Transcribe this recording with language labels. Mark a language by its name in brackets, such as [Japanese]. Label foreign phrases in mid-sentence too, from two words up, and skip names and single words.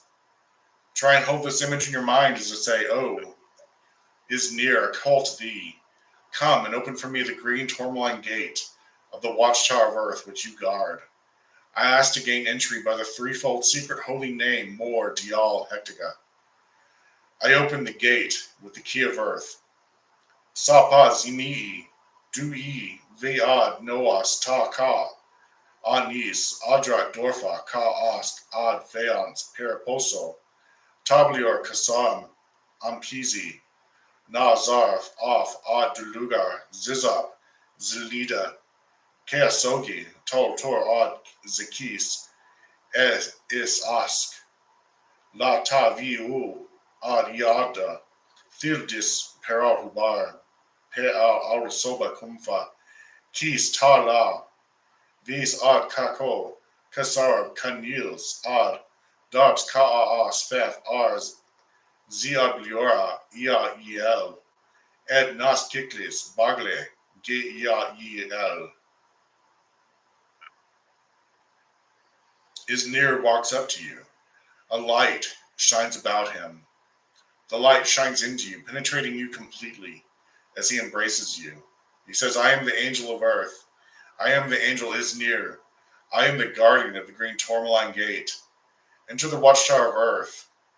[English] Try and hold this image in your mind as to say, oh, is near, a call to thee. Come and open for me the green tourmaline gate of the Watchtower of Earth which you guard. I ask to gain entry by the threefold secret holy name Mor Dial Hectiga. I open the gate with the key of earth. Sapa Zinii, Dui, Vead, Noas, Ta Ka, Anis, Adra Dorfa, Ka Ask, Ad Veans, Periposo, Tablior Kasam, Amkizi, Na Zarf, Af, Ad Dulugar, Zizap, Zilida, Keasogi, Tol Tor Ad Zekis, Is Ask, La Ta Viu, Ad Yada, Thildis Peral Hubar, Peal Arusoba Kumfa, Kis Ta La, Vis Ad Kako, Kasar Kanils, Ad, Dabs Kaa Sfeth Ars, Ziabliora, Ia El, Ed Nas Kiklis, Bagle, Ge Ia El. is near, walks up to you. A light shines about him. The light shines into you, penetrating you completely as he embraces you. He says, I am the angel of earth. I am the angel is near. I am the guardian of the green tourmaline gate. Enter the Watchtower of Earth.